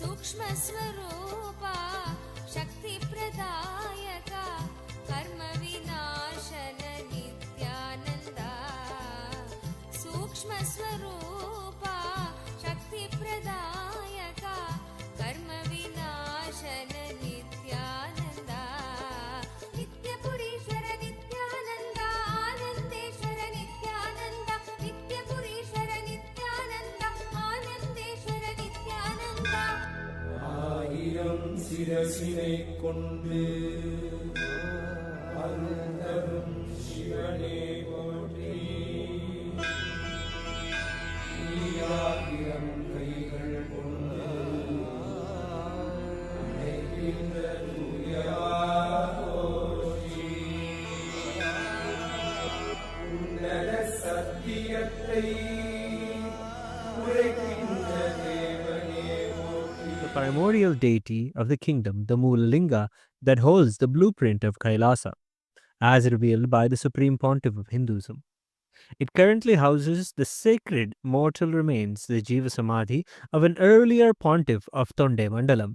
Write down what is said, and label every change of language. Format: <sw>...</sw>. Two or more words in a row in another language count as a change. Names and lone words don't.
<sa>सूक्ष्मस्वरूपा शक्तिप्रदायका कर्मविनाशन नित्यानन्दा सूक्ष्मस्वरूपा शक्तिप्रदायका कर्मविनाशन नित्यानन्दा नित्यपुरीश्वर नित्यानन्दा आनन्देश्वर नित्यानन्दा नित्यपुरीश्वर नित्यानन्दा आनन्देश्वर नित्यानन्दा</sa> <ta>ஆயிரம் சிரசினை கொண்டு அருந்தரும் சிவனே போற்றி ஆயிரம் கைகள் கொண்டு அழைக்கின்ற தூயவா போற்றி உன்னத சத்தியத்தை உரைக்கின்ற தேவனே போற்றி.</ta> <en>The primordial deity of the kingdom, the Mulalinga, that holds the blueprint of Kailasa, as revealed by the Supreme Pontiff of Hinduism. It currently houses the sacred mortal remains, the</en> <sa>जीव समाधि,</sa> <en>of an earlier pontiff of Tonde Mandalam.</en>